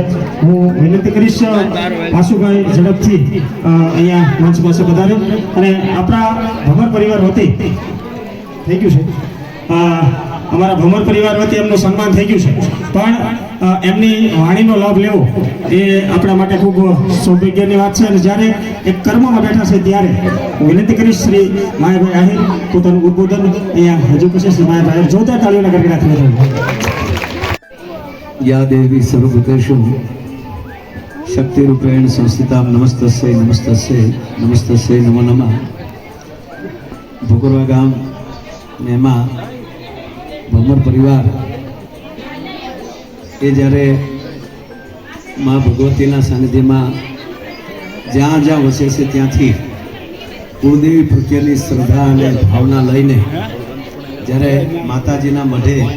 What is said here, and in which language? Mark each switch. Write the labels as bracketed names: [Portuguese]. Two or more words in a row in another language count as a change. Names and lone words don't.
[Gujarati] હું વિનંતી કરીશ વાસુભાઈ ઝડપથી અહીંયા મંચ પાસે પધારે અને આપણા ભમર પરિવાર વતી થઈ ગયું છે, અમારા ભમર પરિવાર વતી એમનું સન્માન થઈ ગયું છે, પણ એમની વાણીનો લાભ લેવો એ આપણા માટે ખૂબ સૌભાગ્યની વાત છે। અને જ્યારે એક કર્મમાં બેઠા છે ત્યારે હું વિનંતી કરીશ શ્રી માયાભાઈ આહિર પોતાનું ઉદ્બોધન અહીંયા હજુ પછી શ્રી માયાભાઈ જોરદાર તાળીઓના ગડગડાટથી વધાવો। [Sanskrit] या देवी सर्वभूतेषु शक्तिरूपेण संस्थितां नमस्तस्यै नमस्तस्यै नमस्तस्यै नमो नमः। [Gujarati] ભોગરવા ગામ ને એમાં ભમર પરિવાર એ જ્યારે મા ભગવતીના સાનિધ્યમાં જ્યાં જ્યાં વસે છે ત્યાંથી કુળદેવી પ્રત્યેની શ્રદ્ધા અને ભાવના લઈને જ્યારે માતાજીના મઢે